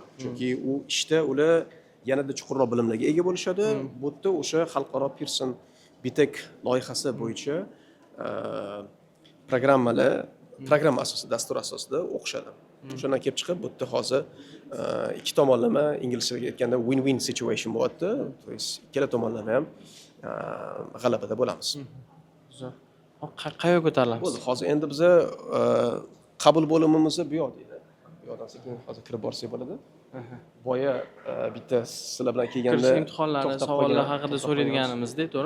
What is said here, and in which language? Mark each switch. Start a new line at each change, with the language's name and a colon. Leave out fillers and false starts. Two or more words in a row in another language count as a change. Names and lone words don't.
Uzbek: Chunki u ishda ular yanada chuqurroq bilimlarga ega bo'lishadi. Bu yerda o'sha xalqaro Pearson BTech loyihasi bo'yicha programma asosida, dastur asosida o'qishadi. O'shandan kelib chiqib, bu yerda hozir ikki tomonlama inglizchaga aytganda
English: win-win situation
Uzbek: bo'lyapti.
Russian: То есть ikkala tomonlama ham g'alabada bo'lamiz.
Uzbek: Zo'r. Qayerga ko'tarilamiz? Bo'ldi. Hozir endi biza qabul bo'limimiz bu yoq deydi. Bu yoqdan sekin hozir kirib borsak bo'ladi. Boya bitta sizlar bilan kelganda Kirish imtihonlari, savollar haqida so'raydiganimizda, to'g'ri?